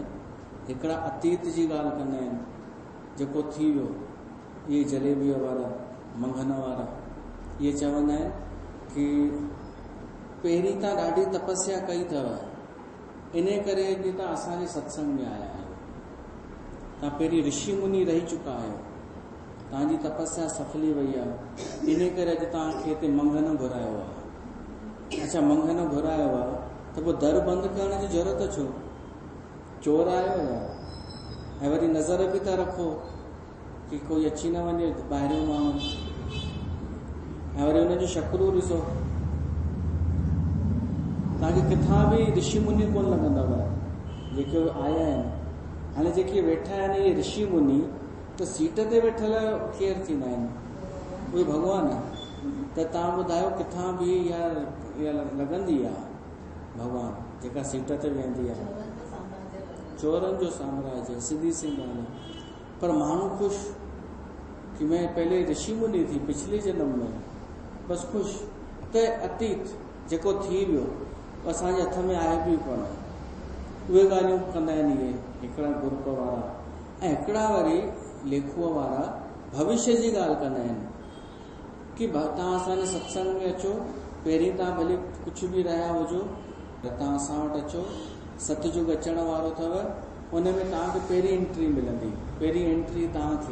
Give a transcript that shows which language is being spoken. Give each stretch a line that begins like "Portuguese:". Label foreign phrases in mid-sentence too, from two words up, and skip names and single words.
Sindhi: हिकिड़ा अतीत जी ॻाल्हि कंदा आहिनि, जेको थी वियो। इहे जलेबीअ वारा, मंगन वारा, इहे चवंदा आहिनि कि पहिरीं तव्हां ॾाढी तपस्या कई अथव, इन करे अॼु तव्हां असांजे सत्संग में आया आहियो। तव्हां पहिरीं ऋषि मुनि रही चुका आहियो, तव्हांजी तपस्या सफली वई आहे, इन करे अॼु तव्हांखे हिते मंगन घुरायो आहे। अच्छा, मंगन घुरायो आहे त पोइ दर बंदि करण जी ज़रूरत छो? चोर आयो आहे ऐं वरी नज़र बि था रखो कि कोई अची न वञे ॿाहिरियों माण्हू, ऐं वरी हुनजो शकरू ॾिसो। तव्हांखे किथां बि ऋषि मुनि कोन लॻंदव जेके आया आहिनि। हाणे जेके वेठा आहिनि इहे ऋषि मुनि, त सीट ते वेठल केरु थींदा आहिनि? उहे भॻवान। त तव्हां ॿुधायो किथां बि इहा लॻंदी आहे भॻवान जेका सीट ते वेहंदी आहे? चोरनि जो साम्राज्य, सीधी सी ॻाल्हि। पर माण्हू ख़ुशि कि
Hindi: मैं पहले ऋषि मुनि थी पिछले जन्म में,
Sindhi: बसि ख़ुशि। त अतीत जेको थी वियो असांजे हथ में आहे बि कोन। उहे ॻाल्हियूं कंदा आहिनि इहे हिकिड़ा ग्रुप वारा। ऐं हिकिड़ा वरी लेखूअ वारा भविष्य जी ॻाल्हि कंदा आहिनि कि तव्हां असांजे सत्संग में अचो, पहिरीं तव्हां भले कुझु बि रहिया हुजो, तव्हां असां वटि अचो, सतयुग अचण वारो अथव, उन में तव्हांखे पहिरीं एंट्री मिलंदी, पहिरीं एंट्री तव्हांखे।